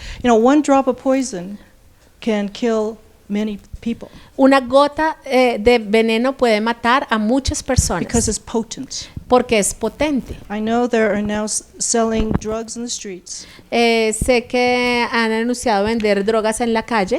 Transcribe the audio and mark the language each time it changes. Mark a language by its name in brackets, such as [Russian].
[English] You know, one drop of poison can kill many people [Spanish] Una gota de veneno puede matar a muchas personas [English] because it's potent. [Spanish] porque es potente. [English] I know there are now selling drugs in the streets, [Spanish] Sé que han anunciado vender drogas en la calle